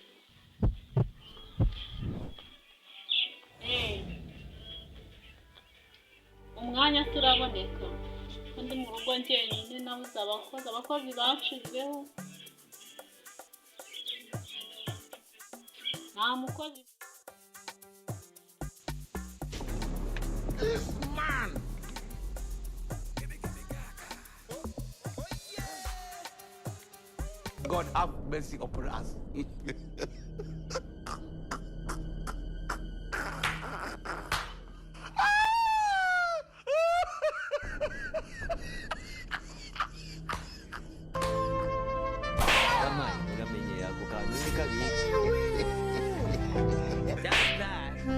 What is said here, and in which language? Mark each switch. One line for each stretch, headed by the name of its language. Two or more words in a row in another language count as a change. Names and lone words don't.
Kinyarwanda: Umwanya turaboneka kandi mu rugo njyenyine nabuze abakozi banshizeho nta mukozi
English: God have mercy upon us. Kamay,
Kinyarwanda: uramenye ako kantu ni kabi.
English: That's that.